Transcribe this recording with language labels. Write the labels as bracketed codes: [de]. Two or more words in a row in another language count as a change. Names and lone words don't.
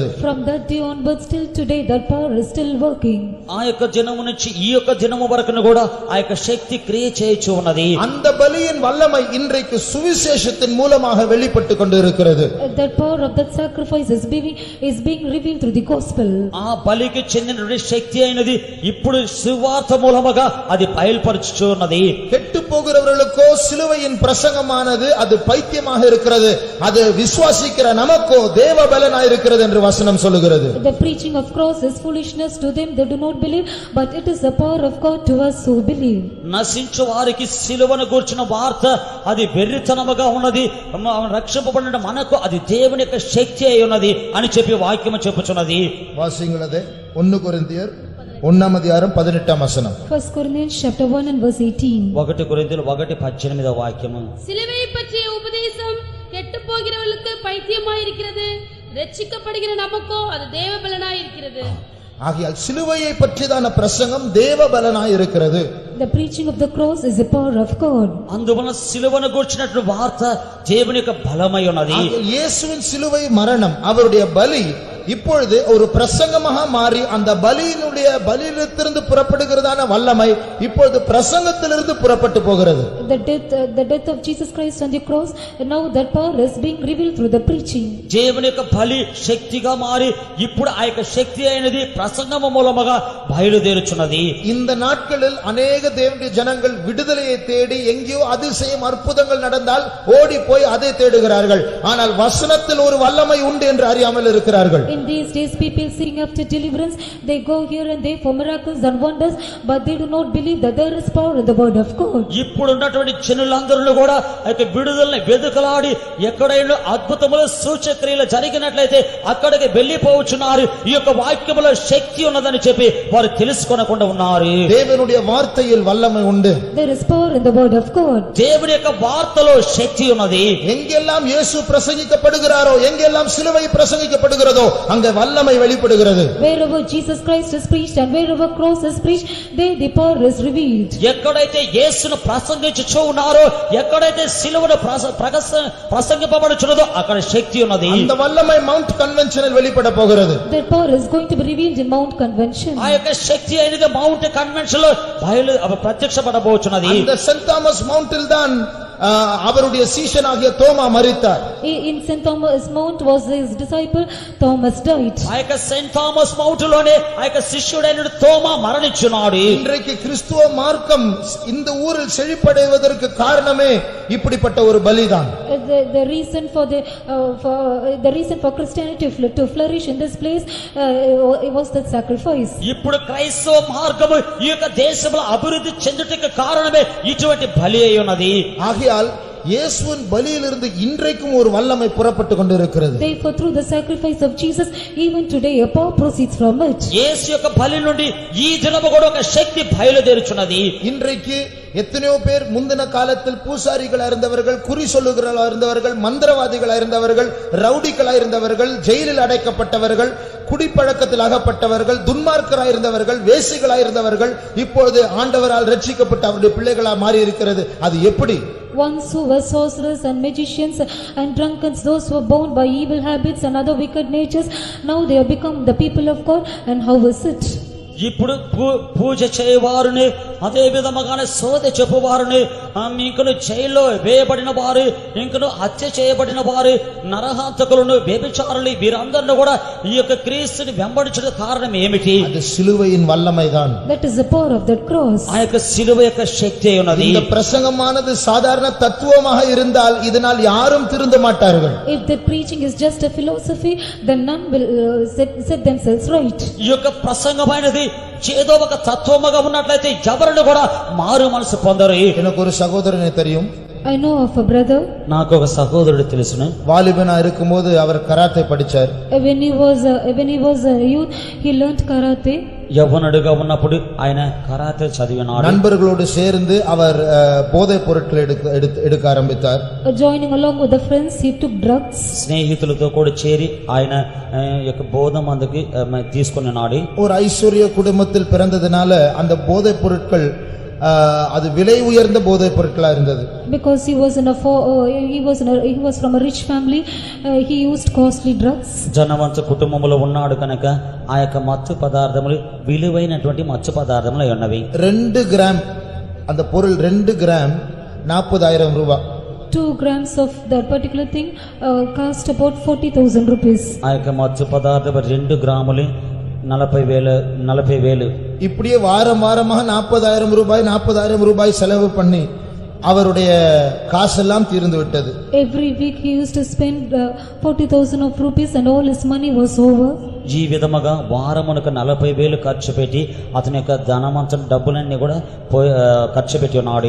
[en] From that day onwards till today, that power is still working. [te] ఆ యొక్క దినము నుంచి ఈ యొక్క దినము వరకును కూడా ఆ యొక్క శక్తి క్రియ చేయుచు ఉన్నది. [ta] அந்த பலியின் வல்லமை இன்றைக்கு சுவிசேஷத்தின் மூலமாக வெளிப்பட்டு கொண்டிருக்கிறது. [en] That power of that sacrifice is being revealed through the gospel. [te] ఆ బలికి చెందినటువంటి శక్తి అయినది ఇప్పుడు సువార్త మూలముగా అది బయలుపరచుచు ఉన్నది. [ta] கெட்டு போகிறவர்களுக்கோ சிலுவையின் பிரசங்கமானது அது பைத்தியமாக இருக்கிறது, அது விசுவாசிக்கிற நமக்கோ தேவ பலனாய் இருக்கிறது என்று வசனம் சொல்லுகிறது. [en] The preaching of cross is foolishness to them that do not believe, but it is the power of God to us who believe. [te] నశించు వారికి సిలువను గూర్చిన వార్త అది వెర్రితనముగా ఉన్నది, రక్షింపబడిన మనకు అది దేవుని యొక్క శక్తి అయి ఉన్నది అని చెప్పి వాక్యము చెప్పుచున్నది. [ta] வாசிங்களதே 1 கொரிந்தியர் 1ஆம் அதிகாரம் 18ஆம் வசனம். [en] 1 Corinthians chapter 1 and verse 18. [te] 1 కొరింథీయులు 1:18 వాక్యము. [ta] சிலுவை பற்றிய உபதேசம் கெட்டு போகிறவர்களுக்கு பைத்தியமாய் இருக்கிறது, ரட்சிக்கப்படுகிற நமக்கோ அது தேவ பலனாய் இருக்கிறது. ஆகையால் சிலுவையை பற்றியதான பிரசங்கம் தேவ பலனாய் இருக்கிறது. [en] The preaching of the cross is the power of God. [te] అందువలన సిలువను గూర్చినటువంటి వార్త దేవుని యొక్క బలమై ఉన్నది. [ta] இயேசுவின் சிலுவை மரணம் அவருடைய பலி இப்பொழுது ஒரு பிரசங்கமாக மாறி அந்த பலியிலிருந்து புறப்படுகிறதான வல்லமை இப்பொழுது பிரசங்கத்திலிருந்து புறப்பட்டு போகிறது. [en] The death of Jesus Christ on the cross, and now that power is being revealed through the preaching. [te] దేవుని యొక్క బలి శక్తిగా మారి ఇప్పుడు ఆ యొక్క శక్తి అయినది ప్రసంగము మూలముగా బయలుదేరుచున్నది. [ta] இந்த நாட்களில் அநேக தேவனுடைய ஜனங்கள் விடுதலையை தேடி எங்கேயோ அதிசயம் அற்புதங்கள் நடந்தால் ஓடி போய் அதை தேடுகிறார்கள். ஆனால் வசனத்தில் ஒரு வல்லமை உண்டு என்று அறியாமல் இருக்கிறார்கள். [en] In these days, people seeking after deliverance, they go here and there for miracles and wonders, but they do not believe that there is power in the word of God. [te] ఇప్పుడు ఉన్నటువంటి జనులందరూ కూడా ఆ యొక్క విడుదలని వెదుకలాడి ఎక్కడైనా అద్భుతములు సూచక్రియలు జరిగినట్లయితే అక్కడికి వెళ్లిపోవచ్చున్నారు. ఈ యొక్క వాక్యములో శక్తి ఉన్నదని చెప్పి వారు తెలుసుకొనకుండా ఉన్నారు. [ta] தேவனுடைய வார்த்தையில் வல்லமை உண்டு. [en] There is power in the word of God. [te] దేవుని యొక్క వార్తలో శక్తి ఉన్నది. [ta] எங்கெல்லாம் இயேசு பிரசங்கிக்கப்படுகிறாரோ, எங்கெல்லாம் சிலுவை பிரசங்கிக்கப்படுகிறதோ அங்கே வல்லமை வெளிப்படுகிறது. [en] Wherever Jesus Christ is preached and wherever cross is preached, there the power is revealed. [te] ఎక్కడైతే యేసును ప్రసంగించుచూ ఉన్నారో, ఎక్కడైతే సిలువను ప్రసంగింపబడుచున్నదో అక్కడ శక్తి ఉన్నది. [ta] அந்த வல்லமை மவுண்ட் கன்வென்ஷனில் வெளிப்பட போகிறது. [en] That power is going to be revealed in Mount Convention. [te] ఆ యొక్క శక్తి అనేది మౌంట్ కన్వెన్షన్ లో ప్రత్యక్షపడబోచున్నది. [ta] அந்த சென்ட் தாமஸ் மவுண்டில் தான் அவருடைய சீஷனாகிய தோமா மரித்தார். [en] In St. Thomas Mount was his disciple Thomas died. [te] ఆ యొక్క సెయింట్ థామస్ మౌంట్ లోనే ఆ యొక్క శిష్యుడైన తోమా మరణించున్నాడు. [ta] இன்றைக்கு கிறிஸ்துவ மார்க்கம் இந்த ஊரில் செழிப்படைவதற்கு காரணமே இப்படிப்பட்ட ஒரு பலிதான். [en] The reason for Christianity to flourish in this place was that sacrifice. [te] ఇప్పుడు క్రైస్తవ మార్గము ఈ యొక్క దేశంలో అభివృద్ధి చెందుటకు కారణమే ఇటువంటి బలి అయి ఉన్నది. [ta] ஆகையால் இயேசுவின் பலியிலிருந்து இன்றைக்கும் ஒரு வல்லமை புறப்பட்டு கொண்டிருக்கிறது. [en] Therefore through the sacrifice of Jesus even today a power proceeds from it. [te] యేసు యొక్క బలి నుండి ఈ దినము కూడా ఒక శక్తి బయలుదేరుచున్నది. [ta] இன்றைக்கு எத்தனையோ பேர் முந்தின காலத்தில் பூசாரிகளா இருந்தவர்கள், குறி சொல்லுகிறவர்களா இருந்தவர்கள், மந்திரவாதிகளா இருந்தவர்கள், ரவுடிகளா இருந்தவர்கள், ஜெயிலில் அடைக்கப்பட்டவர்கள், குடிப்பழக்கத்தில் அகப்பட்டவர்கள், துன்மார்க்கராய் இருந்தவர்கள், வேசிகளாய் இருந்தவர்கள் இப்பொழுது ஆண்டவரால் ரட்சிக்கப்பட்ட அவருடைய பிள்ளைகளா மாறி இருக்கிறது. அது எப்படி? [en] Once who were sorcerers and magicians and drunkards, those who were bound by evil habits and other wicked natures, now they have become the people of God. And how is it? [te] ఇప్పుడు పూజ చేయవారుని అదే విధముగానే సోద చెప్పువారుని ఇంకను జైల్లో వేయబడిన వారు, ఇంకను హత్య చేయబడిన వారు, నరహంతకులను, వ్యభిచారులు, వీరందరిని కూడా ఈ యొక్క క్రీస్తుని వెంబడించడం కారణం ఏమిటి? [ta] அது சிலுவையின் வல்லமைதான். [en] That is the power of that cross. [te] ఆ యొక్క సిలువ యొక్క శక్తి ఉన్నది. [ta] இந்த பிரசங்கமானது சாதாரண தத்துவமாக இருந்தால் இதனால் யாரும் திருந்த மாட்டார்கள். [en] If the preaching is just a philosophy, then none will set themselves right. [te] ఈ యొక్క ప్రసంగమైనది ఏదో ఒక తత్వముగా ఉన్నట్లయితే ఎవరిని కూడా మారు మనసు పొందరు. [ta] எனக்கு ஒரு சகோதரனை தெரியும். [en] I know of a brother. [te] నాకు ఒక సహోదరుడు తెలుసును. [ta] வாலிபனா இருக்கும்போது அவர் கராத்தே படிச்சார். [en] When he was a youth, he learned karate. [te] యవ్వనుడిగా ఉన్నప్పుడు ఆయన కరాతే చదివినాడు. [ta] நண்பர்களோடு சேர்ந்து அவர் போதைப் பொருட்களை எடுக்க ஆரம்பித்தார். [en] Joining along with the friends, he took drugs. [te] స్నేహితులతో కూడా చేరి ఆయన యొక్క బోధ మందుకి తీసుకున్నాడు. [ta] ஒரு ஐஸ்வர்ய குடும்பத்தில் பிறந்ததனால அந்த போதைப் பொருட்கள் அது விலை உயர்ந்த போதைப் பொருட்களா இருந்தது. [en] Because he was from a rich family, he used costly drugs. [te] జనవంత కుటుంబంలో ఉన్నాడు కనుక ఆ యొక్క మత్తు పదార్థములు విలువైనటువంటి మత్తు పదార్థములు ఉన్నవి. [ta] 2 கிராம் அந்த பொருள் 2 கிராம் 40,000 ரூபாய். [en] 2 grams of that particular thing cost about 40,000 rupees. [te] ఆ యొక్క మత్తు పదార్థం 2 గ్రాములు 40,000. [ta] இப்படியே வாரமாக 40,000 ரூபாய் செலவு பண்ணி அவருடைய காசெல்லாம் தீர்ந்து விட்டது. [en] Every week he used to spend 40,000 of rupees and all his money was over. [te] ఈ విధముగా వారమునకు 40,000 ఖర్చు పెట్టి అతని యొక్క ధనమంతం డబ్బులన్నీ కూడా ఖర్చు పెట్టి ఉన్నాడు.